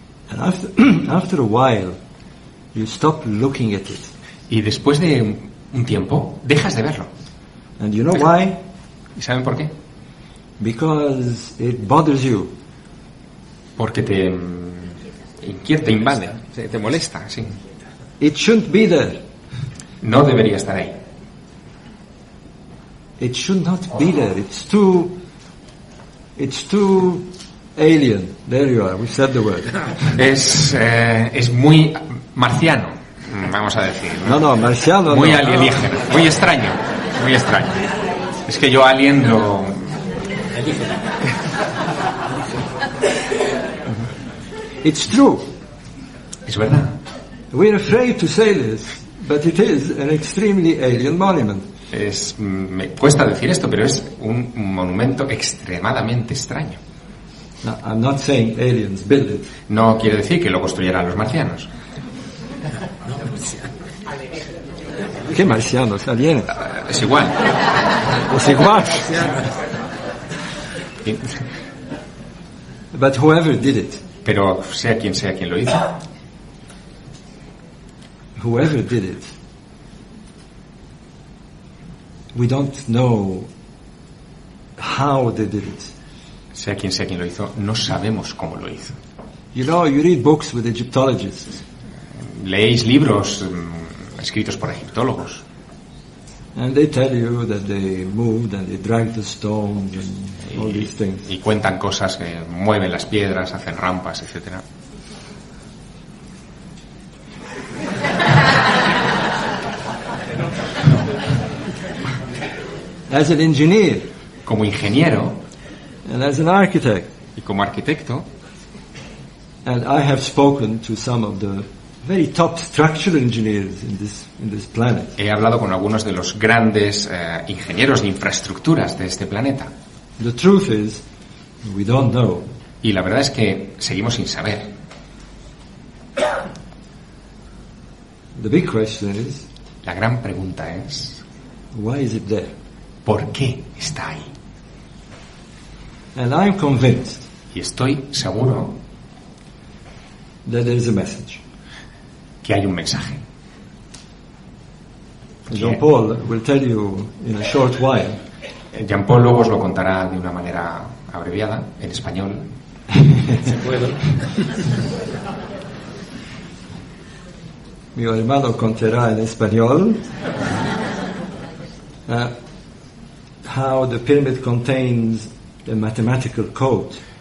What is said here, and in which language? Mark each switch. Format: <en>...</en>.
<en>And after a while, you stop looking at it.</en> <es>Y después de un tiempo, dejas de verlo.</es> <en>And you know why?</en> <es>¿Y saben por qué?</es> <en>Because it bothers you.</en> <es>Porque te inquieta, te invade, te molesta, sí.</es> <en>It shouldn't be there.</en> <es>No debería estar ahí.</es> <en>It should not be there. It's too alien. There you are. We said the word.</en> <es>Es muy marciano, vamos a decir. No, marciano. Muy no. Alienígena. Muy extraño. Muy extraño. Es que yo alien lo.</es> <en>It's true.</en> <es>Es verdad.</es> <en>We're afraid to say this, but it is an extremely alien monument.</en> <es>Me cuesta decir esto, pero es un monumento extremadamente extraño.</es> <en>No, I'm not saying aliens build it.</en> <es>No quiere decir que lo construyeran los marcianos. ¿Qué marcianos? ¿Alienes? Es igual. Es igual.</es> <en>But whoever did it.</en> <es>Pero sea quien lo hizo.</es> <en>Whoever did it. We don't know how they did it.</en> <es>Sea quien lo hizo, no sabemos cómo lo hizo.</es> <en>You know, you read books with Egyptologists.</en> <es>Leéis libros escritos por egiptólogos.</es> <en>And they tell you that they moved and they dragged the stones and all these things.</en> <es>Y cuentan cosas que mueven las piedras, hacen rampas, etc.</es> <en>As an engineer,</en> <es>como ingeniero,</es> <en>and as an architect,</en> <es>y como arquitecto,</es> <en>and I have spoken to some of the very top structural engineers in this planet.</en> <es>He hablado con algunos de los grandes ingenieros de infraestructuras de este planeta.</es> <en>The truth is, we don't know.</en> <es>Y la verdad es que seguimos sin saber.</es> <en>The big question is,</en> <es>la gran pregunta es,</es> <en>why is it there?</en> <es>¿Por qué está ahí?</es> <en>And I'm convinced,</en> <es>y estoy seguro,</es> <en>that there is a message.</en> <es>Que hay un mensaje.</es> <en>Jean-Paul will tell you in a short while.</en> <es>Jean-Paul luego os lo contará de una manera abreviada, en español. Mi hermano contará en español.</es> <en>How the pyramid contains a mathematical code.</en>